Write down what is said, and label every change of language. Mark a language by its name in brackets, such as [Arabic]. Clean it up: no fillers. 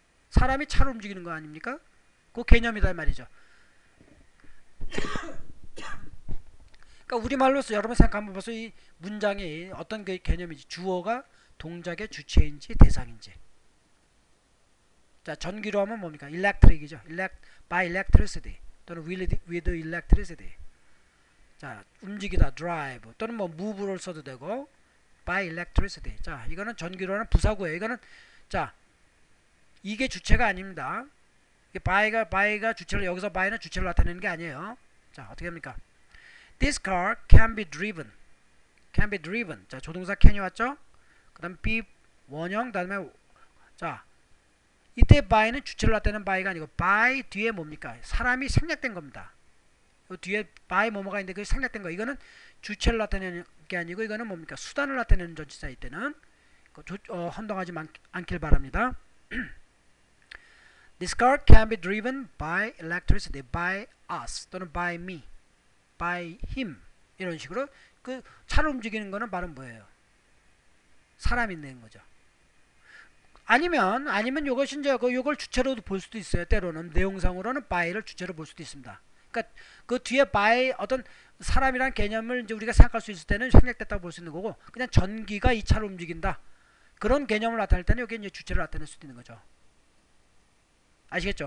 [Korean] 사람이 차를 움직이는 거 아닙니까? 그 개념이다 이 말이죠. 그러니까 우리말로서 여러분 생각 한번 보세요. 이 문장이 어떤 그 개념인지, 주어가 동작의 주체인지 대상인지. 자, 전기로 하면 뭡니까? [English] electric이죠. by electricity [Korean] 또는 [English] with electricity. [Korean] 자, 움직이다 drive 또는 뭐 move를 써도 되고 by electricity. 자, 이거는 전기로 하는 부사구예요. 이거는 자, 이게 주체가 아닙니다. by가 주체를, 여기서 by는 주체를 나타내는 게 아니에요. 자, 어떻게 합니까? [English] This car can be driven. [Korean] 자, 조동사 can이 왔죠? 그 다음 be 원형, 다음에 자, 이때 by는 주체를 나타내는 by가 아니고 by 뒤에 뭡니까? 사람이 생략된 겁니다. 이 뒤에 by 뭐뭐가 있는데 그게 생략된 거. 이거는 주체를 나타내는 게 아니고 이거는 뭡니까? 수단을 나타내는 전치사일 때는 혼동하지 않길 바랍니다. [English] This car can be driven by electricity, by us [Korean] 또는 [English] by me, by him [Korean] 이런 식으로 그 차를 움직이는 거는 바로 뭐예요? 사람이 있는 거죠. 아니면 이것이 이제 이걸 주체로도 볼 수도 있어요. 때로는 내용상으로는 by를 주체로 볼 수도 있습니다. 그러니까 그 뒤에 by 어떤 사람이란 개념을 이제 우리가 생각할 수 있을 때는 생략됐다고 볼 수 있는 거고, 그냥 전기가 이 차를 움직인다 그런 개념을 나타낼 때는 여기 이제 주체를 나타낼 수도 있는 거죠. 아시겠죠?